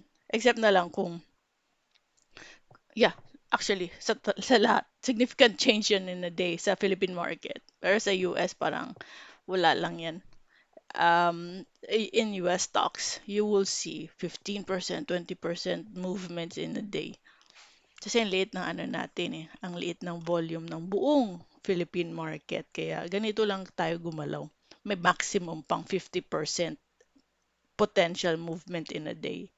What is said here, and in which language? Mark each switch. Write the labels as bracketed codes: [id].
[tl] Except na lang kung, actually, sa lahat, [en] significant change [tl] yan [en] in a day [tl] sa Philippine market. Pero sa US, parang wala lang yan. [en] In US stocks, you will see 15%, 20% movements in a day. [tl] Kasi ang liit ng natin ang liit ng volume ng buong Philippine market. Kaya ganito lang tayo gumalaw. [en] May maximum pang 50% potential movement in a day.